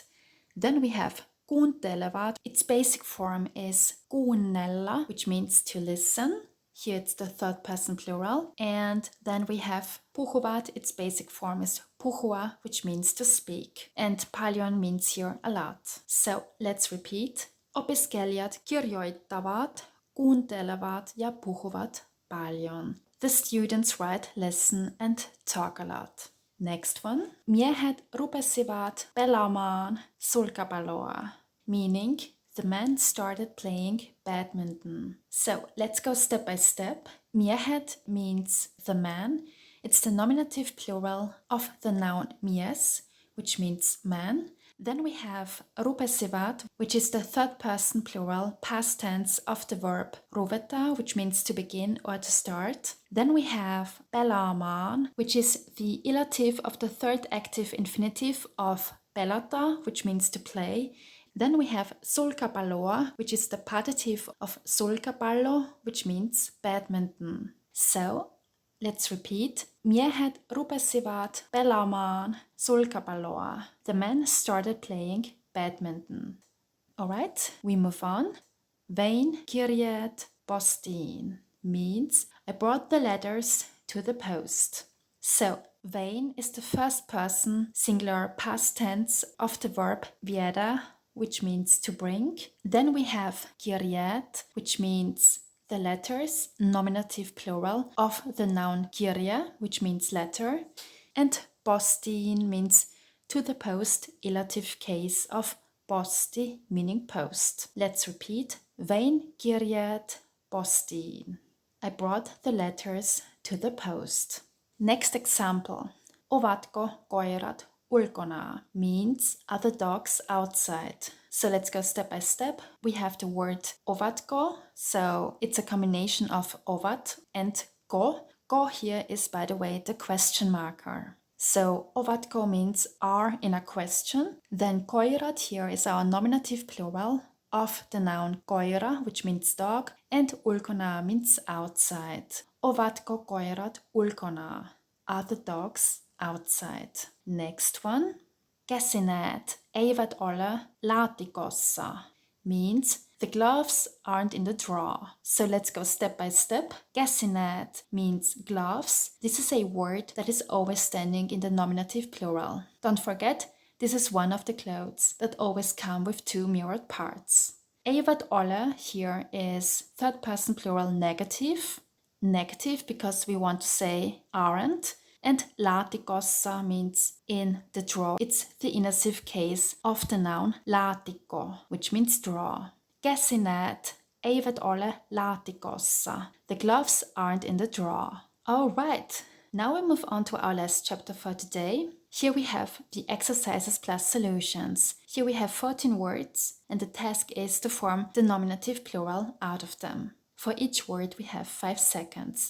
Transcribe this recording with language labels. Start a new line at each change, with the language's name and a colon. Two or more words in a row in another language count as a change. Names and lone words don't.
English: Then we have kuuntelevat. Its basic form is kuunnella, which means to listen. Here it's the third person plural. And then we have puhuvat. Its basic form is puhua, which means to speak. And paljon means here a lot. So let's repeat.
Finnish: Opiskelijat kirjoittavat, kuuntelevat ja puhuvat paljon.
English: The students write, listen and talk a lot. Next one.
Finnish: Miehet rupesivat pelaamaan sulkapalloa,
English: meaning the men started playing badminton. So let's go step by step. Miehet means the man. It's the nominative plural of the noun mies, which means man. Then we have rupesivat, which is the third person plural past tense of the verb ruveta, which means to begin or to start. Then we have pelaamaan, which is the illative of the third active infinitive of pelata, which means to play. Then we have sulkapalloa, which is the partitive of sulkapallo, which means badminton. So let's repeat.
Finnish: Miehet rupesivat pelaamaan sulkapalloa.
English: The men started playing badminton. Alright, we move on.
Finnish: Vein kirjeet postiin
English: means I brought the letters to the post. So vein is the first person singular past tense of the verb viedä, which means to bring. Then we have kirjeet, which means the letters, nominative plural, of the noun kirja, which means letter, and postiin means to the post, illative case of posti, meaning post. Let's repeat.
Finnish: Vein kirjeet postiin.
English: I brought the letters to the post. Next example.
Finnish: Ovatko koirat ulkona
English: means are the dogs outside. So let's go step by step. We have the word ovatko, so it's a combination of ovat and ko. Ko here is, by the way, the question marker. So ovatko means are in a question. Then koirat here is our nominative plural of the noun koira, which means dog, and ulkona means outside.
Finnish: Ovatko koirat ulkona?
English: Are the dogs outside? Next one.
Finnish: Käsineet eivät ole laatikossa
English: means the gloves aren't in the drawer. So let's go step by step. Käsineet means gloves. This is a word that is always standing in the nominative plural. Don't forget, this is one of the clothes that always come with two mirrored parts.
Finnish: Eivät ole
English: here is third person plural negative. Negative because we want to say aren't. And laatikossa means in the drawer. It's the inessive case of the noun laatikko, which means drawer.
Finnish: Käsineet eivät ole laatikossa.
English: The gloves aren't in the drawer. All right, now we move on to our last chapter for today. Here we have the exercises plus solutions. Here we have 14 words, and the task is to form the nominative plural out of them. For each word we have 5 seconds.